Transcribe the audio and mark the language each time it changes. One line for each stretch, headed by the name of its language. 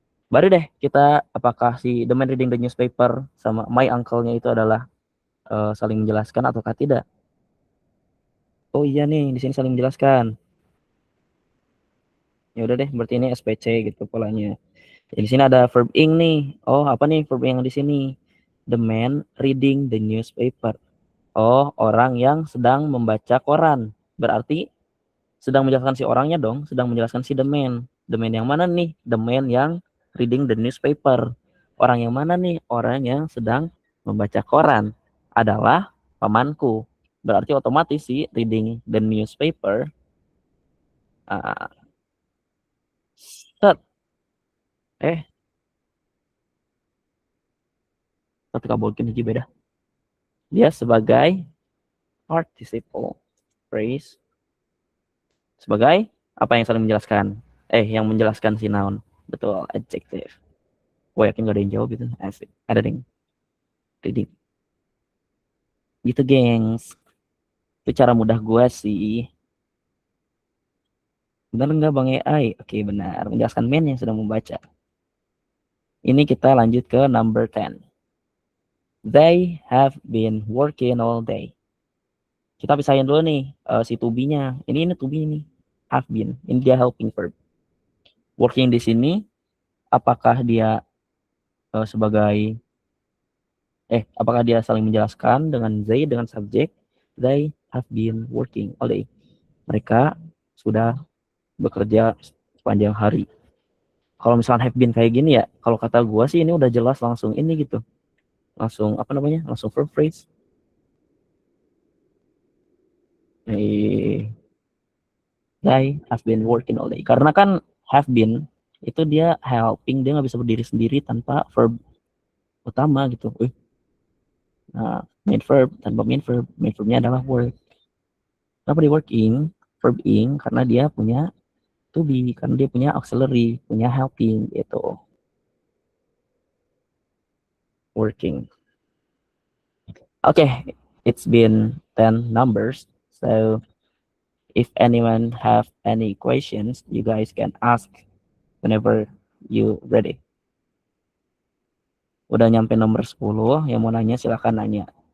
Indonesian: Baru deh kita apakah si the man reading the newspaper sama my uncle- nya itu adalah saling menjelaskan ataukah tidak? Oh iya nih, di sini saling menjelaskan. Ya udah deh, berarti ini SPC gitu polanya. Di sini ada verb ing nih. Oh, apa nih verb yang di sini?
English: The man reading the newspaper.
Indonesian: Oh, orang yang sedang membaca koran. Berarti sedang menjelaskan si orangnya dong, sedang menjelaskan si the man. The man yang mana nih? The man yang reading the newspaper. Orang yang mana nih? Orang yang sedang membaca koran adalah pamanku. Berarti otomatis sih reading the newspaper set tapi kabulkan aja beda. Dia sebagai participle phrase sebagai apa yang saling menjelaskan? Yang menjelaskan si noun. Betul, adjective. Gue yakin gak ada yang jawab gitu. Asik. Ada ding. Reading. Gitu, gengs. Itu cara mudah gua sih. Benar nggak Bang AI? Oke, benar. Menjelaskan main yang sudah membaca. Ini kita lanjut ke number 10.
English: They have been working all day.
Indonesian: Kita pisahin dulu nih si to be-nya. Ini to be nih. Have been. Ini dia helping verb. Working di sini apakah dia sebagai apakah dia saling menjelaskan dengan they dengan subjek?
English: They have been working all day.
Indonesian: Mereka sudah bekerja sepanjang hari. Kalau misalkan have been kayak gini ya, kalau kata gua sih ini udah jelas langsung ini gitu. Langsung apa namanya? Langsung verb phrase.
English: They have been working all day.
Indonesian: Karena kan have been itu dia helping, dia nggak bisa berdiri sendiri tanpa verb utama gitu. Nah, main verb tanpa main verbnya adalah work. Kenapa di working? Verb ing karena dia punya to be, karena dia punya auxiliary, punya helping gitu.
English: Working. Okay, it's been 10 numbers. So if anyone have any questions, you guys can ask whenever you ready.
Indonesian: Udah nyampe nomor 10, yang mau nanya silahkan nanya.